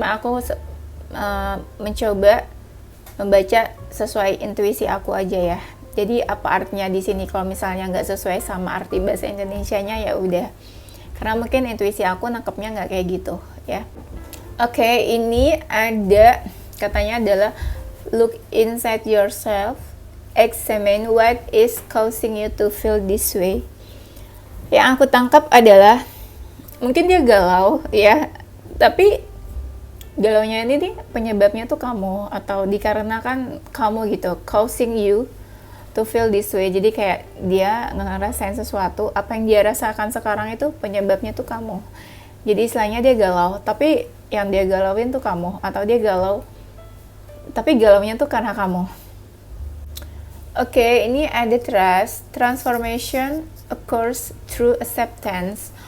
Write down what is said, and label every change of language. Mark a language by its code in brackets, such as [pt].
[id] Cuma aku mencoba membaca sesuai intuisi aku aja ya. Jadi apa artinya di sini kalau misalnya nggak sesuai sama arti bahasa Indonesianya ya udah. Karena mungkin intuisi aku nangkepnya nggak kayak gitu ya. Oke, ini ada katanya adalah [en] look inside yourself. Examine what is causing you to feel this way. [id] Yang aku tangkap adalah mungkin dia galau ya, tapi galaunya ini nih penyebabnya tuh kamu, atau dikarenakan kamu gitu, [en] causing you to feel this way. [id] Jadi kayak dia ngerasain sesuatu, apa yang dia rasakan sekarang itu penyebabnya tuh kamu. Jadi istilahnya dia galau, tapi yang dia galauin tuh kamu, atau dia galau tapi galaunya tuh karena kamu. Oke, ini ada trust. [en] Transformation occurs through acceptance.